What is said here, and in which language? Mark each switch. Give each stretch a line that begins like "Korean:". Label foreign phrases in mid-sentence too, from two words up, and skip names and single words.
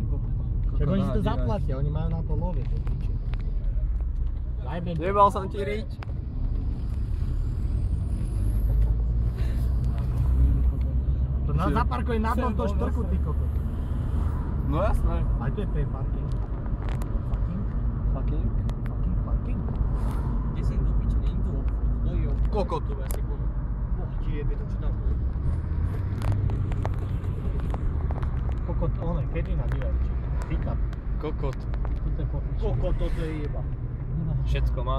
Slovak: Však oni si to zaplatia, oni majú na to love, to piče. Zajebem to. Jebal som ti riť. To nás zaparkuj na tomto štrku, ty kokot. No jasné. Aj to je
English: pay parking.
Slovak: Fucking. Parking? Kde si im do piče, nie im tu obchod. To je obchod. Kokot. To by asi bolo. Boh ti jebe to, čo tam bude. Kokot, one, kedy nabíjajú? Pick-up. Kokot. Tuto je popič. Kokot, toto je jeba. Všetko mám.